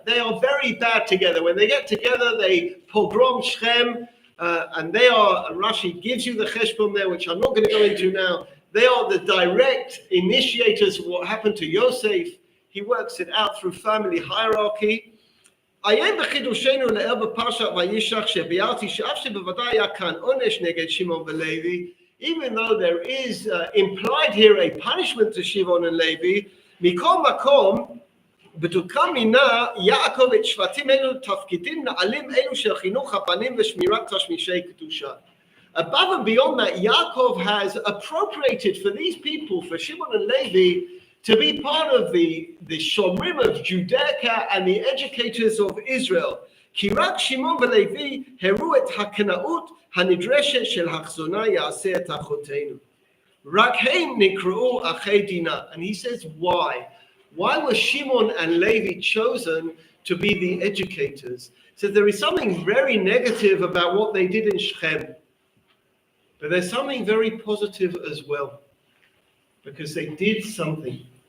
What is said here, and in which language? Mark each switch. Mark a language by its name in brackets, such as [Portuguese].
[English] They are very bad together. When they get together, they pogrom Shechem, and they are, Rashi gives you the cheshbon there, which I'm not going to go into now. They are the direct initiators of what happened to Yosef. He works it out through family hierarchy. [Hebrew] עיין בחידושנו לעיל בפרשת וישלח שביארתי שאף שבוודאי היה כאן עונש נגד שמעון ולוי, [English] even though there is implied here a punishment to Shimon and Levi, [Hebrew] מכל מקום, בדוקה מינה יעקב את שבטים אלו תפקידים נעלים אלו של חינוך הבנים ושמירת תשמישי קדושה. [English] Above and beyond that, Yaakov has appropriated for these people, for Shimon and Levi, to be part of the Shomrim of Judaica and the educators of Israel. [Hebrew] כי רק שמעון ולוי הראו את הקנאות הנדרשת של החזונה יעשה את אחותינו. רק הם נקראו אחי דינה. [English] And he says, why? Why were Shimon and Levi chosen to be the educators? So there is something very negative about what they did in Shechem. But there's something very positive as well. Because they did something.